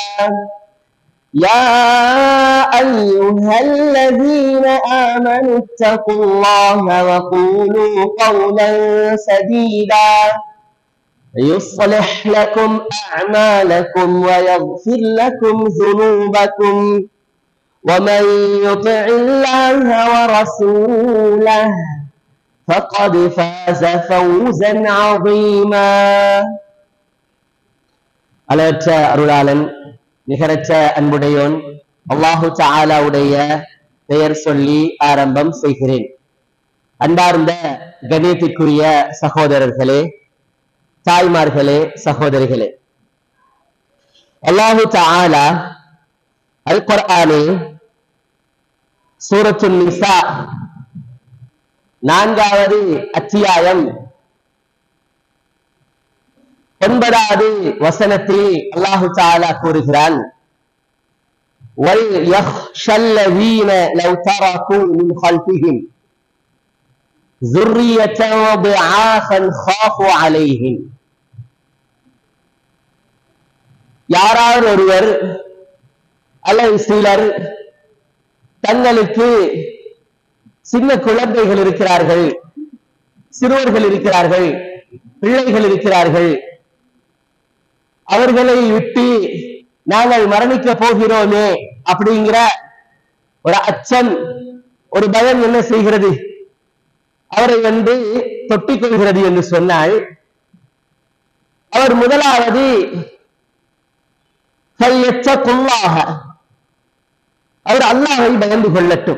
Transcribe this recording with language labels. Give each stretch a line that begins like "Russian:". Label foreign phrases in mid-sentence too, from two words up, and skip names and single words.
Arabic: يا أيها الذين آمنوا اتقوا الله وقولوا قولا سديدا يصلح لكم أعمالكم ويغفر لكم ذنوبكم ومن يطع الله ورسوله فقد فاز فوزا عظيما.
Tamil: அளவற்ற அருளாளன் நிகரற்ற அன்புடையோன்
Arabic: الله تعالى
Tamil: உடைய பெயர் சொல்லி ஆரம்பம் செய்கிறேன். அன்பார்ந்த கண்ணியத்திற்குரிய சகோதரர்களே, தாய்மார்களே, சகோதரிகளே,
Arabic: الله تعالى
Tamil: அல் குர்ஆனே
Arabic: سورة النساء
Tamil: 4வது அத்தியாயம் 9வது வசனத்தில்
Arabic: الله تعالى
Tamil: கூறுகிறான்,
Arabic: وليخش الذين لو تركوا من خلفهم ذُرِّيَّةً ضِعَافًا خَافُوا عَلَيْهِمْ.
Tamil: யாராவது ஒருவர் அல்லது சிலர் தங்களுக்கு சின்ன குழந்தைகள் இருக்கிறார்கள், சிறுவர்கள் இருக்கிறார்கள், பிள்ளைகள் இருக்கிறார்கள், அவர்களை விட்டு நாங்கள் மரணிக்க போகிறோமே அப்படிங்கிற ஒரு அச்சம், ஒரு பயம் என்ன செய்கிறது, அவரை தொட்டிக் கொள்கிறது என்று சொன்னால், அவர் முதலாவது அவர் அல்லாஹ்வை பயந்து கொள்ளட்டும்.